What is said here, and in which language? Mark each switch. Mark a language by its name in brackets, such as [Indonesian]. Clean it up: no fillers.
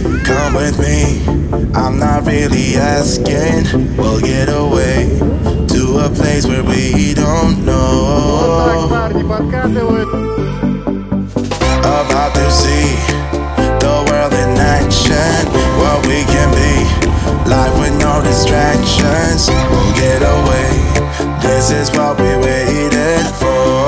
[English] Come with me, I'm not really asking. We'll get away to a place where we don't know. [Russian] Вот так парни подкатывают. [English] About to see the world in action, what we can be, life with no distractions. We'll get away, this is what we waited for.